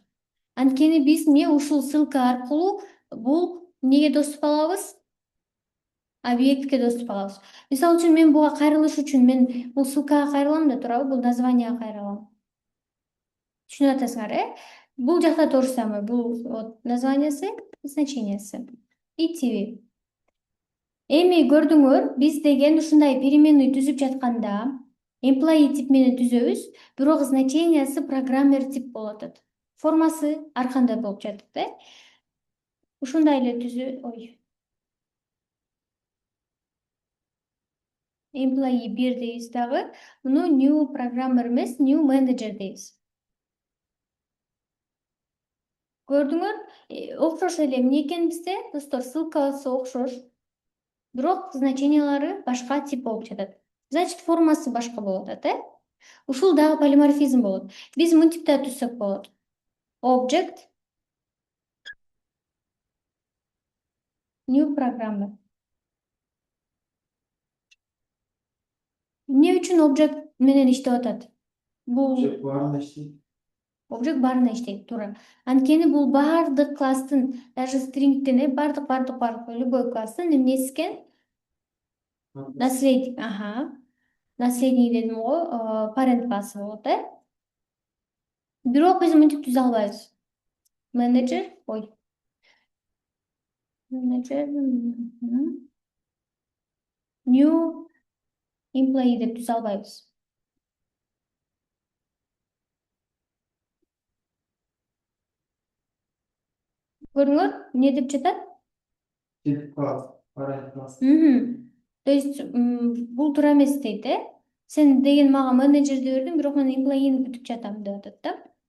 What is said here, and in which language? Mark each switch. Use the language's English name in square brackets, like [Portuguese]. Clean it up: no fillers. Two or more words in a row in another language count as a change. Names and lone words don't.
[Kyrgyz] Анткени биз эмне ушул ссылка аркылуу бул эмнеге доступ алабыз? Объектке доступ алабыз. Мисалы үчүн мен буга кайрылыш үчүн мен бул ссылкага кайрылам да туурабы, бул названияга кайрылам. Түшүнүп атасыңар, Бул жакта [Russian] то же самое. [Kyrgyz] Бул вот названиясы, значениясы. И тиви. Эми көрдүңөр, биз деген ушундай переменный түзүп жатканда employee тип менен түзөбүз, бирок значениясы программер тип болуп атат. Формасы ар кандай болуп жатат, Ушундай эле employee 1 дейбиз дагы. Муну [English] new programmer [Kyrgyz] эмес, [English] new manager [Kyrgyz] дейбиз. Көрдүңөр, окшош эле эмне экен бизде, достор, ссылкасы окшош. Бирок значениялары башка тип болуп жатат. Значит, формасы башка болуп атат, Ушул дагы полиморфизм болот. Биз мынтип да түзсөк болот. [English] Object new programmer. [Kyrgyz] Эмне үчүн object менен иштеп атат? Бул Баарында иштейт. Object баарына иштейт, туура. Анткени бул бардык класстын, даже стрингден, бардык любой класстын эмнеси экен? [Russian] Наследник, наследник [Kyrgyz] дедим го, парент классы болот, Бирок биз мынтип түзө албайбыз. Менеджер, [English] new employee [Kyrgyz] деп түзө албайбыз. Көрдүңөр, эмне деп жатат? Тип класс, парент класс. [Russian] То есть [Kyrgyz] бул туура эмес дейт, Сен деген мага менеджерди бердиң, бирок мен employee'ни күтүп жатам деп атат да.